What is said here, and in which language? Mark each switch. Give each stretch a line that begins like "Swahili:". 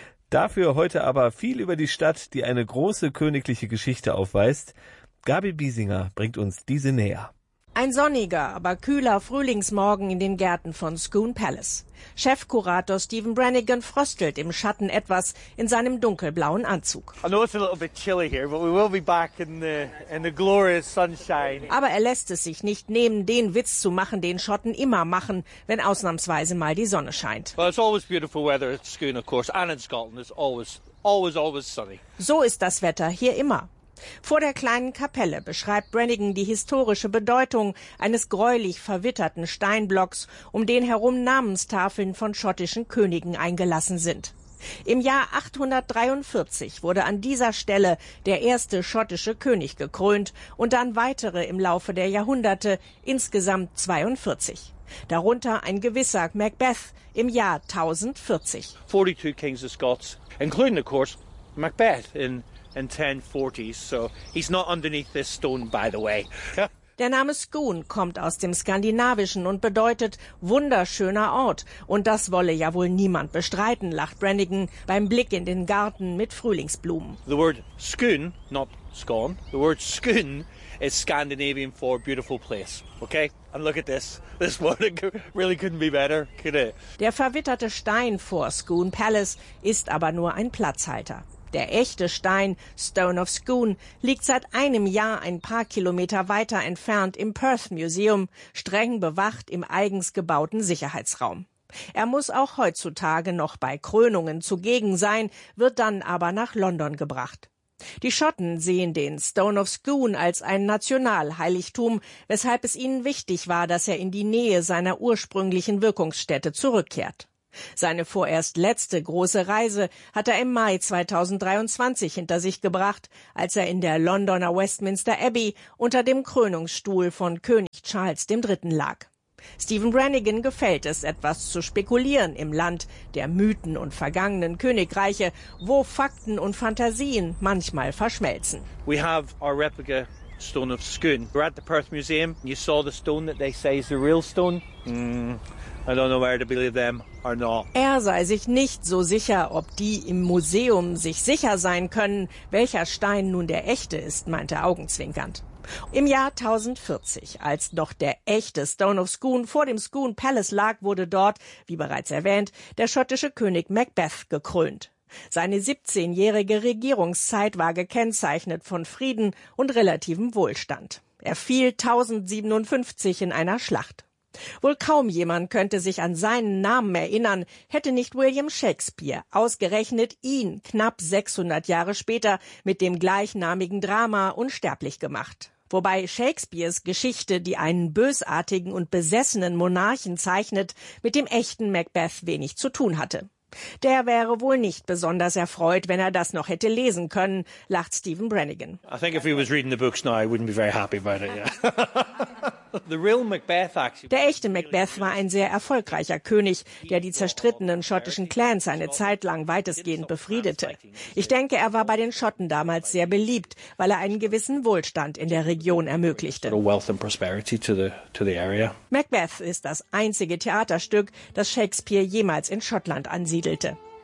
German: Dafür heute aber viel über die Stadt, die eine große königliche Geschichte aufweist. Gabi Biesinger bringt uns diese näher. Ein sonniger, aber kühler Frühlingsmorgen in den Gärten von Scone Palace. Chefkurator Stephen Brannigan fröstelt im Schatten etwas in seinem dunkelblauen Anzug.
English: I know it's a little bit chilly here, but we will be back in the glorious sunshine.
German: Aber er lässt es sich nicht nehmen, den Witz zu machen, den Schotten immer machen, wenn ausnahmsweise mal die Sonne scheint.
English: Well, it's always beautiful weather at Scone, of course, and in Scotland it's always, always, always sunny.
German: So ist das Wetter hier immer. Vor der kleinen Kapelle beschreibt Brannigan die historische Bedeutung eines gräulich verwitterten Steinblocks, um den herum Namenstafeln von schottischen Königen eingelassen sind. Im Jahr 843 wurde an dieser Stelle der erste schottische König gekrönt und dann weitere im Laufe der Jahrhunderte, insgesamt 42. Darunter ein gewisser Macbeth im Jahr 1040.
English: 42 Kings of Scots, including of course Macbeth in and 1040, so he's not underneath this stone, by the way.
German: Der Name Skoon kommt aus dem Skandinavischen und bedeutet wunderschöner Ort. Und das wolle ja wohl niemand bestreiten, lacht Brannigan beim Blick in den Garten mit Frühlingsblumen.
English: The word Skoon, not Scone, the word Skoon is Scandinavian for beautiful place. Okay? And look at this. This one really couldn't be better, could it?
German: Der verwitterte Stein vor Skoon Palace ist aber nur ein Platzhalter. Der echte Stein, Stone of Skoon, liegt seit einem Jahr ein paar Kilometer weiter entfernt im Perth Museum, streng bewacht im eigens gebauten Sicherheitsraum. Er muss auch heutzutage noch bei Krönungen zugegen sein, wird dann aber nach London gebracht. Die Schotten sehen den Stone of Skoon als ein Nationalheiligtum, weshalb es ihnen wichtig war, dass er in die Nähe seiner ursprünglichen Wirkungsstätte zurückkehrt. Seine vorerst letzte große Reise hat er im Mai 2023 hinter sich gebracht, als er in der Londoner Westminster Abbey unter dem Krönungsstuhl von König Charles III. Lag. Stephen Brannigan gefällt es, etwas zu spekulieren im Land der Mythen und vergangenen Königreiche, wo Fakten und Fantasien manchmal verschmelzen.
English: We have our replica Stone of Skoon. We're at the Perth Museum. You saw the stone that they say is the real stone. I don't know where to believe them or not.
German: Er sei sich nicht so sicher, ob die im Museum sich sicher sein können, welcher Stein nun der echte ist, meinte er augenzwinkernd. Im Jahr 1040, als noch der echte Stone of Skoon vor dem Skoon Palace lag, wurde dort, wie bereits erwähnt, der schottische König Macbeth gekrönt. Seine 17-jährige Regierungszeit war gekennzeichnet von Frieden und relativem Wohlstand. Er fiel 1057 in einer Schlacht. Wohl kaum jemand könnte sich an seinen Namen erinnern, hätte nicht William Shakespeare ausgerechnet ihn knapp 600 Jahre später mit dem gleichnamigen Drama unsterblich gemacht. Wobei Shakespeares Geschichte, die einen bösartigen und besessenen Monarchen zeichnet, mit dem echten Macbeth wenig zu tun hatte. Der wäre wohl nicht besonders erfreut, wenn er das noch hätte lesen können, lacht Stephen Brannigan.
English: I think if he was reading the books now, I wouldn't be very happy about it. Yeah.
German: Der echte Macbeth war ein sehr erfolgreicher König, der die zerstrittenen schottischen Clans eine Zeit lang weitestgehend befriedete. Ich denke, er war bei den Schotten damals sehr beliebt, weil er einen gewissen Wohlstand in der Region ermöglichte. Macbeth ist das einzige Theaterstück, das Shakespeare jemals in Schottland ansiedelte.